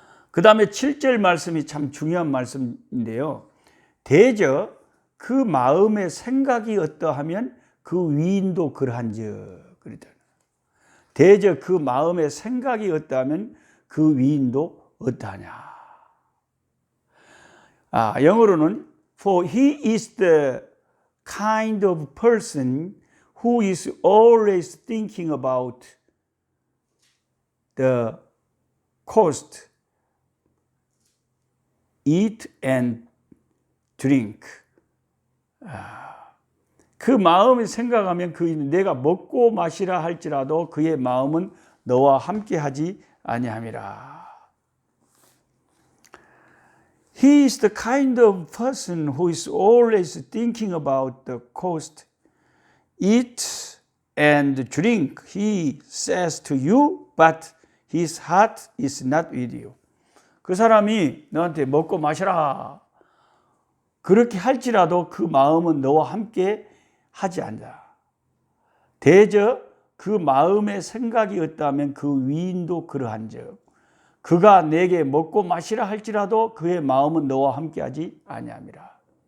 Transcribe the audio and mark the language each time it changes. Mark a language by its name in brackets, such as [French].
[Korean] 그 다음에 7절 말씀이 참 중요한 말씀인데요. 대저 그 마음의 생각이 어떠하면 그 위인도 그러한즉 그랬다. 대저 그 마음의 생각이 어떠하면 그 위인도 어떠하냐. 영어로는 [English] For he is the kind of person who is always thinking about the cost, eat and drink. [Korean] 그 마음이 생각하면 내가 먹고 마시라 할지라도 그의 마음은 너와 함께하지 아니함이라. [English] He is the kind of person who is always thinking about the cost, eat and drink, he says to you, but his heart is not with you. [Korean] 그 사람이 너한테 먹고 마시라 그렇게 할지라도 그 마음은 너와 함께 하지 않는다. 대저 그 마음의 생각이 없다면 그 위인도 그러한즉 그가 내게 먹고 마시라 할지라도 그의 마음은 너와 함께하지 아니함이라.